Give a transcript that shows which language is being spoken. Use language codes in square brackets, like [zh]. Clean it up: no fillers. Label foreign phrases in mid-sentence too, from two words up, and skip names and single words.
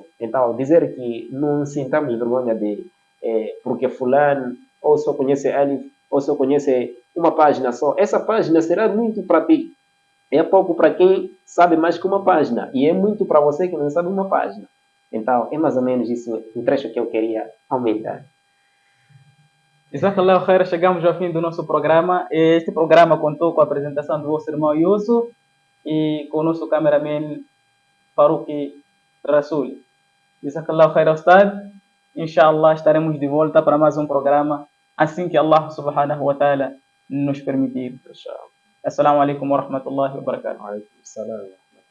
[pt] Então, dizer que não sintamos vergonha de porque fulano ou só conhece Alif, ou só conhece uma página só. Essa página será muito para ti. É pouco para quem sabe mais que uma página. E é muito para você que não sabe uma página. Então, é mais ou menos isso o trecho que eu queria aumentar. [ar] جزاك الله خير, [pt] chegamos ao fim do nosso programa. Este programa contou com a apresentação do vosso irmão Yusuf e com o nosso cameraman Farouk Rasul. [ar] جزاك الله خير، أستاذ. [pt] Inshallah estaremos de volta para mais um programa assim que [ar] الله سبحانه وتعالى [pt] nos permitir. [ar] السلام عليكم ورحمة الله وبركاته.